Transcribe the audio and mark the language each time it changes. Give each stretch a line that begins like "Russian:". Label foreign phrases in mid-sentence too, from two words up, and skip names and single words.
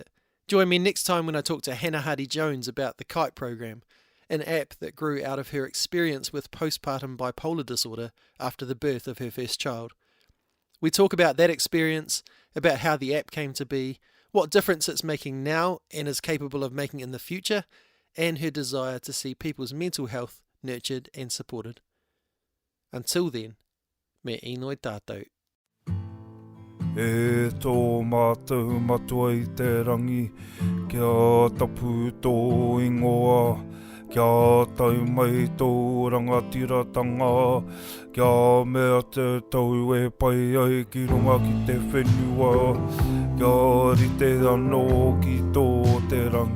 English: Join me next time when I talk to Hannah Hardy-Jones about the KITE program, an app that grew out of her experience with postpartum bipolar disorder after the birth of her first child. We talk about that experience, about how the app came to be, what difference it's making now and is capable of making in the future, and her desire to see people's mental health nurtured and supported. Until then,
Māori: me inoi tātou. E tō mātou matua I te rangi, kia tapu tō ingoa, kia tau mai tō rangatiratanga, kia mea te tau e pai ai ki runga ki te whenua, kia rite anō ki tō te rangi.